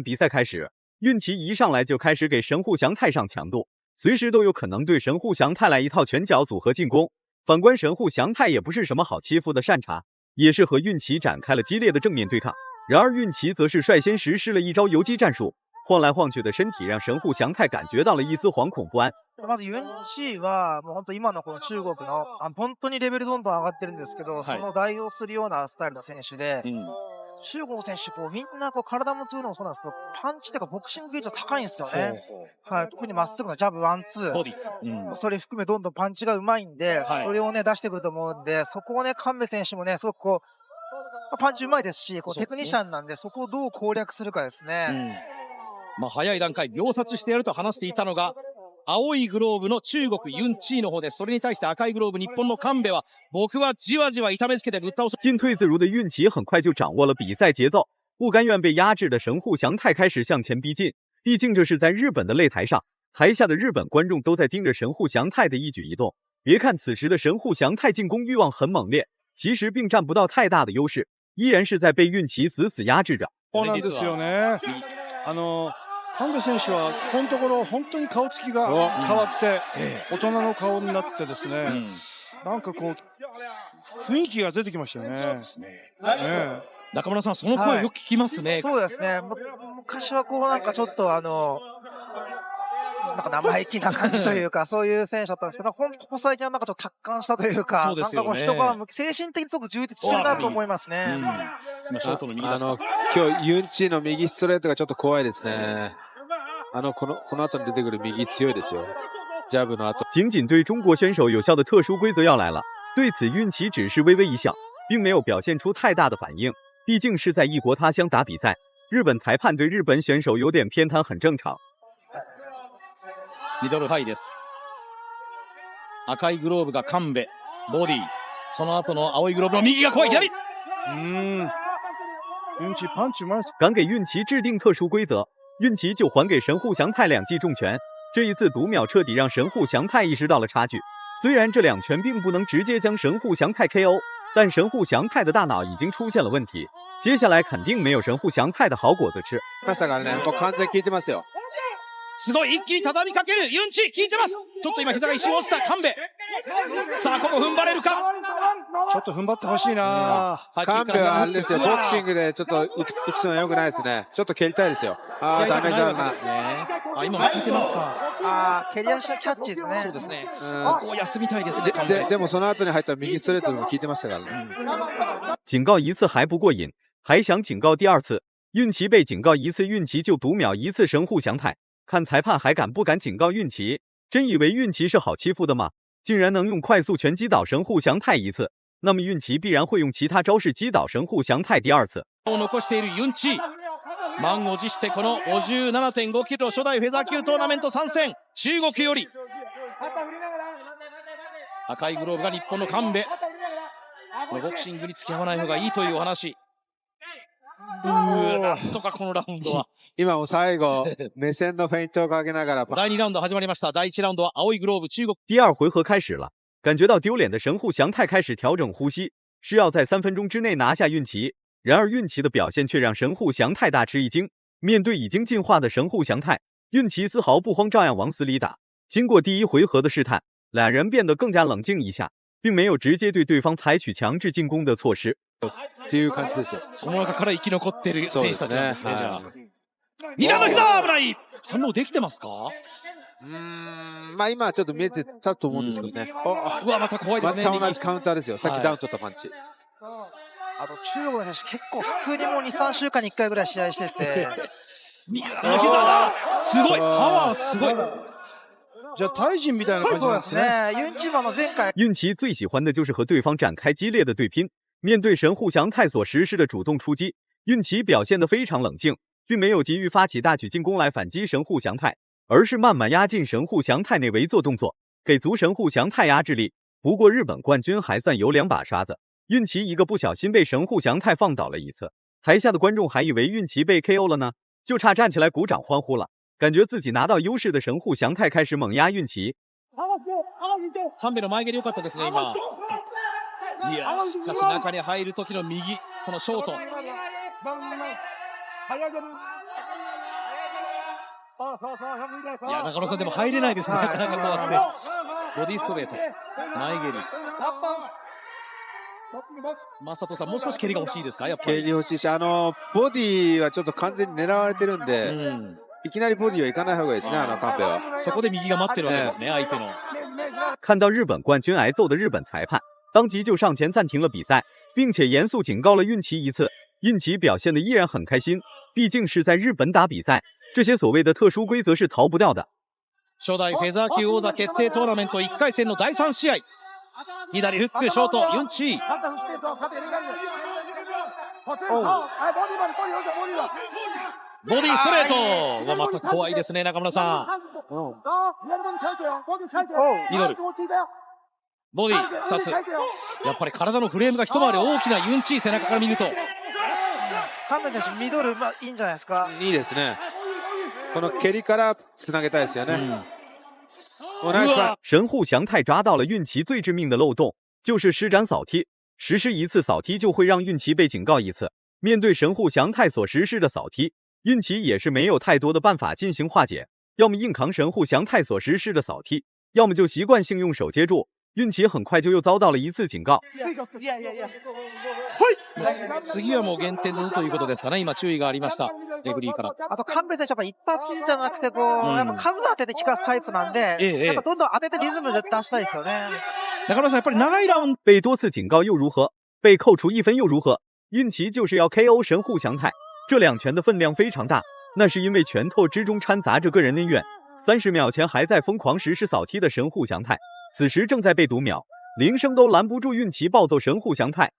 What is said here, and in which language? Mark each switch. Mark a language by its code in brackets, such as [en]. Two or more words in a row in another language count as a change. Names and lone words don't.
[zh] 比赛开始，运气一上来就开始给神户祥太上强度，随时都有可能对神户祥太来一套拳脚组合进攻。反观神户祥太也不是什么好欺负的善茬，也是和运气展开了激烈的正面对抗。然而运气则是率先实施了一招游击战术，晃来晃去的身体让神户祥太感觉到了一丝惶恐不安。 [ja] まずユンチはもう本当今のこの中国の本当にレベルどんどん上がってるんですけど、その代表するようなスタイルの選手で、中国の選手みんな体も強いのもそうなんですけど、パンチというかボクシング技術が高いんですよね。はい、特にまっすぐのジャブワンツー、それ含めどんどんパンチがうまいんで、それをね出してくると思うんで、そこをね神戸選手もねすごくパンチうまいですし、テクニシャンなんでそこをどう攻略するかですね。早い段階秒殺してやると話していたのが青いグローブの中国ユンチーの方です。それに対して赤いグローブ日本の神戸は僕はじわじわ痛めつけてぶっ倒す。 [zh] 进退自如的运气很快就掌握了比赛节奏，不甘愿被压制的神户祥太开始向前逼近。毕竟这是在日本的擂台上，台下的日本观众都在盯着神户祥太的一举一动。别看此时的神户祥太进攻欲望很猛烈，其实并占不到太大的优势，依然是在被运气死死压制着。 [ja] そうなんですよね。神戸選手はこのところ本当に顔つきが変わって大人の顔になってですね、なんかこう雰囲気が出てきましたよね。そうですね。中村さん、その声よく聞きますね。そうですね。昔はこうなんかちょっとなんか生意気な感じというかそういう選手だったんですけど、ここ最近はなんかちょっと達観したというか、なんかこう人が精神的にすごく充実してるなと思いますね。今日ユンチーの右ストレートがちょっと怖いですね。この後に出てくる右強いですよ。ジャブの後。 [zh] 仅仅对中国选手有效的特殊规则要来了，对此运气只是微微一笑，并没有表现出太大的反应。毕竟是在异国他乡打比赛，日本裁判对日本选手有点偏袒很正常。 [ja] ミドルハイです。赤いグローブが神戸、ボディ。その後の青いグローブの右が怖い左。运气パンチうまい。 [zh] 敢给运气制定特殊规则，运气就还给神户祥太2记重拳。这一次读秒彻底让神户祥太意识到了差距。虽然这2拳并不能直接将神户祥太 KO， 但神户祥太的大脑已经出现了问题。接下来肯定没有神户祥太的好果子吃。 [ja] ましたからね、もう完全効いてますよ。すごい一気に畳みかけるユンチ、効いてます。ちょっと今膝が一瞬落ちた神戸。さあここ踏ん張れるか。ちょっと踏ん張ってほしいな。神戸はあれですよ、ボクシングでちょっと打つのは良くないですね。ちょっと蹴りたいですよ。ダメージあるな。今も効いてますか。蹴り足のキャッチですね。そうですね。ここ休みたいですね。でもその後に入った右ストレートでも効いてましたからね。 [zh] 警告一次还不过瘾，还想警告第2次。运气被警告一次，运气就读秒一次神户祥太。看裁判还敢不敢警告运气？真以为运气是好欺负的吗？竟然能用快速拳击倒神户祥太1次，那么运气必然会用其他招式击倒神户祥太第2次。 [ja] 残しているユンチ、満を持してこの 57.5 キロ初代フェザー級トーナメント参戦、中国より赤いグローブが日本の神戸。ボクシングに付き合わない方がいいというお話。なんとかこのラウンドは今も最後目線のフェイントをかけながら。第2ラウンド始まりました。第1ラウンドは青いグローブ中国。 [zh] 第2回合开始了，感觉到丢脸的神户祥太开始调整呼吸，是要在3分钟之内拿下运气。然而运气的表现却让神户祥太大吃一惊。面对已经进化的神户祥太，运气丝毫不慌，照样往死里打。经过第1回合的试探，2人变得更加冷静一下。并没有直接对对方采取强制进攻的措施。 [ja] っていう感じですよ。その中から生き残っている選手たちなんですね、じゃあ。はい二段の膝危ない。反応できてますか？まあ今はちょっと見えてたと思うんですけどね。うわ、また怖いですね。また同じカウンターですよ。さっきダウン取ったパンチ。あと中国の選手結構普通にもう2、3週間に1回ぐらい試合してて。二段の膝だ。すごい。パワーすごい。じゃあタイ人みたいな感じそうでなんですすね。ね。ユンチマの前回 [zh] 运奇最喜欢的就是和对方展开激烈的对拼。面对神户祥太所实施的主动出击，运奇表现得非常冷静，并没有急于发起大举进攻来反击神户祥太，而是慢慢压进神户祥太内围做动作，给足神户祥太压制力。不过日本冠军还算有2把刷子，运奇一个不小心被神户祥太放倒了一次，台下的观众还以为运奇被 KO 了呢，就差站起来鼓掌欢呼了。感觉自己拿到优势的神户祥太开始猛压运奇。 [ja] 神戸の前蹴り良かったですね、今。いや、しかし中に入る時の右、このショート。いや、中野さんでも入れないですね、なかなか変わって。ボディストレート、前蹴り。正人さん、もう少し蹴りが欲しいですか、やっぱり。蹴り欲しいし、ボディはちょっと完全に狙われてるんで、いきなりボディはいかない方がいいですね、カンペは。そこで右が待ってるわけですね、相手の。 [zh] 看到日本冠军挨揍的日本裁判，当即就上前暂停了比赛，并且严肃警告了运奇一次。运奇表现得依然很开心，毕竟是在日本打比赛，这些所谓的特殊规则是逃不掉的。 [ja] 初代フェザー級王座決定トーナメント1回戦の第3試合。左フックショート、ユンチ。ボディストレートはまた怖いですね、中村さん。ミドル。ボディ2つ。やっぱり体のフレームが一回り大きなユンチ、背中から見ると。カンペ選手ミドル、いいんじゃないですか。いいですね。この蹴りからつなげたいですよね。 [zh] 神户祥太抓到了运奇最致命的漏洞，就是施展扫踢。实施一次扫踢就会让运奇被警告一次。面对神户祥太所实施的扫踢，运奇也是没有太多的办法进行化解，要么硬扛神户祥太所实施的扫踢，要么就习惯性用手接住。运奇很快就又遭到了一次警告。 [ja] 次はもう減点でということですかね、今注意がありました、レフリーから。あと、カンペ選手はやっぱ一発じゃなくて、やっぱ数当てて効かすタイプなんで、やっぱどんどん当ててリズムで出したいですよね。中村さん、やっぱり長いラウンド。 [zh] 被多次警告又如何？被扣除1分又如何？运奇就是要 KO 神户祥太，这2拳的分量非常大，那是因为拳头之中掺杂着个人恩怨。30秒前还在疯狂实施扫踢的神户祥太，此时正在被读秒，铃声都拦不住运奇暴揍神户祥太。